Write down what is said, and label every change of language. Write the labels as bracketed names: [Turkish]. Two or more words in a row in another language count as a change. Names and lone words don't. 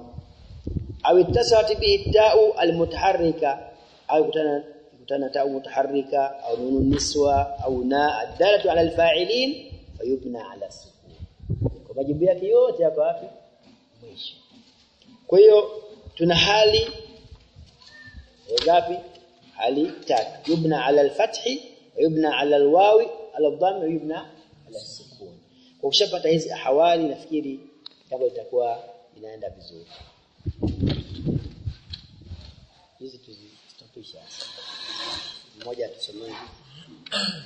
[Arabic] أو اتصلت به تاء المتحركة, au kutana تاء متحركة أو نون نسوة أو نا الدالة على الفاعل فيبنى على سكون. [Swahili] Kwa majibu yake yote yako wapi? Mwisho. Kwa hiyo tuna hali ngapi? Hali tatu. [Arabic] يبنى على الفتح يبنى على الواو على الضم يبنى على السكون. [Swahili] Kwa ushapata hizi ahwali, nafikiri jambo litakuwa inaenda vizuri. Hizi tuzitopisha. Mmoja tusomee.